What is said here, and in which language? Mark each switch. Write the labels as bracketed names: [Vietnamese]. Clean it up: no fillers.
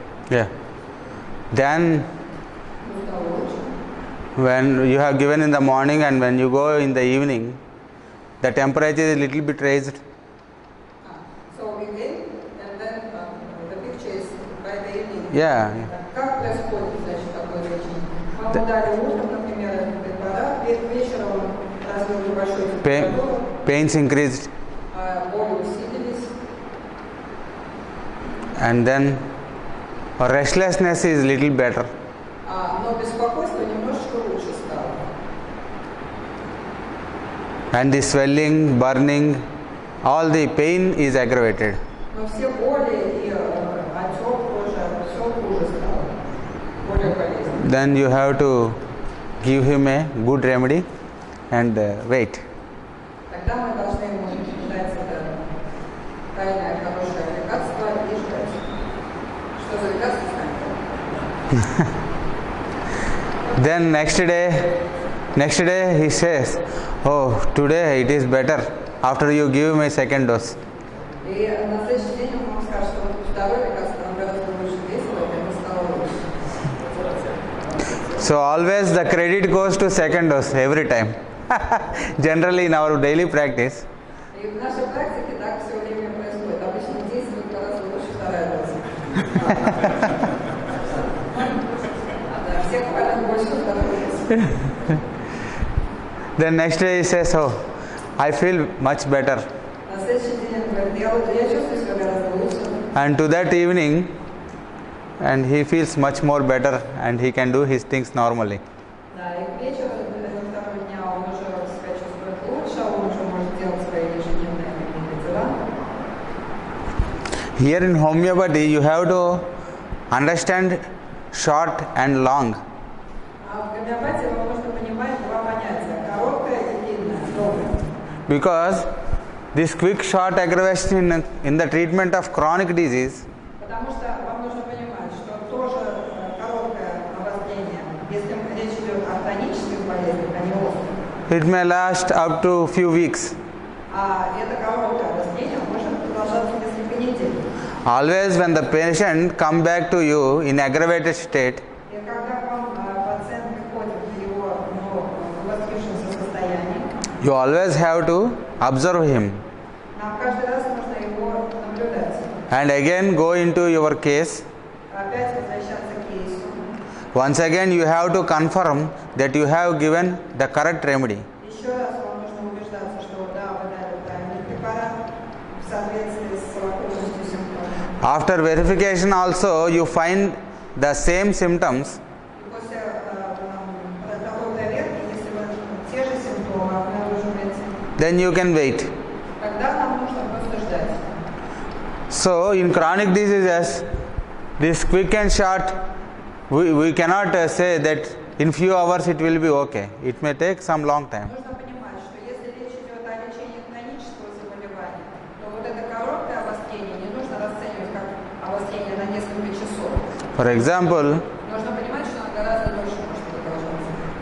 [English] Yeah. Then [Russian] стало лучше. [English] when you have given in the morning and when you go in the evening, the temperature is little bit raised. So we gave, and then the picture is by the evening. Yeah. [Russian] Как происходит, значит, такое лечение? Мы ему дали утром, например, этот препарат, вечером он развил небольшую температуру, [English] Pains increased, [Russian] боли усилились, [English] and then restlessness is little better. [Russian] но беспокойство немножечко лучше стало. [English] And the swelling, burning, all the pain is aggravated. [Russian] Но все боли и отек кожи, все хуже стало, более болезненно. [English] Then you have to give him a good remedy and wait. [Russian] Тогда мы должны ему дать это тайное хорошее лекарство и ждать. Что за лекарство, знаете? [English] Then next day he says, oh, today it is better after you give me second dose. [Russian] И на следующий день он вам скажет, что вот второе лекарство нам гораздо больше действовало, и оно стало лучше. [English] So always the credit goes to second dose every time. Generally in our daily practice. [Russian] И в нашей практике так все время происходит. Обычно действует гораздо лучше вторая доза. Да, все хвалят больше второй дозы. [English] Then next day he says, oh, I feel much better. [Russian] На следующий день он говорит, я чувствую себя гораздо лучше. [English] And to that evening, and he feels much more better and he can do his things normally. [Russian] Да, и к вечеру второго дня он уже себя чувствует лучше, он уже может делать свои ежедневные какие-то дела. [English] Here in homeopathy, you have to understand short and long. [Russian] А в гомеопатии вам нужно понимать два понятия: короткое и длинное, долгое. [English] Because this quick short aggravation in the treatment of chronic disease [Russian] Потому что вам нужно понимать, что тоже короткое обострение, если речь идет о хронических болезнях, а не острых, [English] it may last up to few weeks. [Russian] а это короткое обострение может продолжаться несколько недель. [English] Always when the patient come back to you in aggravated state, [Russian] И когда к вам пациент приходит в его обострившемся состоянии, [English] you always have to observe him [Russian] нам каждый раз нужно его наблюдать. [English] and again go into your case. [Russian] Опять возвращаться к кейсу. [English] Once again you have to confirm that you have given the correct remedy. [Russian] Еще раз вам нужно убеждаться, что да, вы дали правильный препарат в соответствии с совокупностью симптомов. [English] After verification also you find the same symptoms, [Russian] И после такой проверки, если вы те же симптомы обнаруживаете, [English] then you can wait. [Russian] тогда нам нужно просто ждать. [English] So in chronic diseases, this quick and short, we cannot say that in few hours it will be okay. It may take some long time. [Russian] Нужно понимать, что если речь идет о лечении хронического заболевания, то вот это короткое обострение не нужно расценивать как обострение на несколько часов. [English] For example, [Russian] Нужно понимать, что оно гораздо дольше может продолжаться.